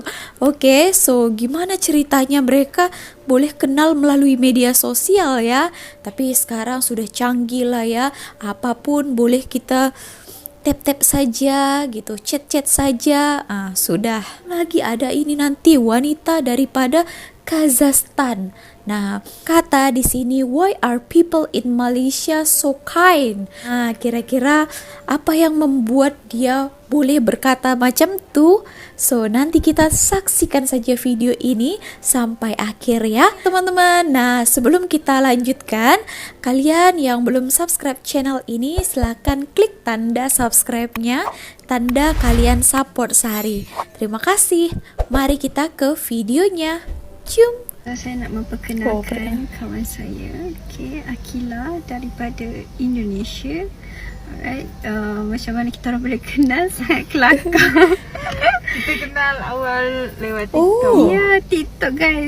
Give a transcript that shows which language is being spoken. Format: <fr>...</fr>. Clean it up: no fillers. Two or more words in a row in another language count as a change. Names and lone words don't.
<id>Oke, so gimana ceritanya mereka boleh kenal melalui media sosial ya. Tapi sekarang sudah canggih lah ya. Apapun boleh kita tap-tap saja gitu, chat-chat saja. Sudah. Lagi ada ini nanti wanita daripada Kazakhstan. Nah, kata di sini,</id> <en>why are people in Malaysia so kind?</en> <id>Nah, kira-kira apa yang membuat dia boleh berkata</id> <ms>macam tu?</ms> <id>So, nanti kita saksikan saja video ini sampai akhir ya, teman-teman. Nah, sebelum kita lanjutkan, kalian yang belum</id> <en>subscribe channel</en> <id>ini, silahkan klik tanda subscribe-nya, tanda kalian support Sari. Terima kasih. Mari kita ke videonya. Cium.</id> <ms>Saya nak memperkenalkan kawan saya, Akila daripada Indonesia. Alright, macam mana kita orang boleh kenal? Sangat kelakar.</ms> <id>Kita kenal awal lewat TikTok. Ya, TikTok guys.</id>